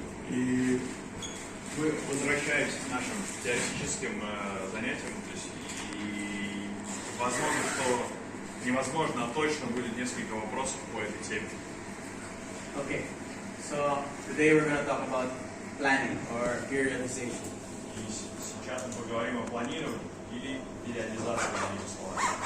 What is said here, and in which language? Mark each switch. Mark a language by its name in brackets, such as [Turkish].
[Russian] И мы возвращаемся к нашим теоретическим занятиям, то есть и возможно, что невозможно, а точно будет несколько вопросов по этой теме. [English] Okay, so today we're going to talk about planning or periodization. [Russian] И сейчас мы поговорим о планировании или периодизации, другими словами.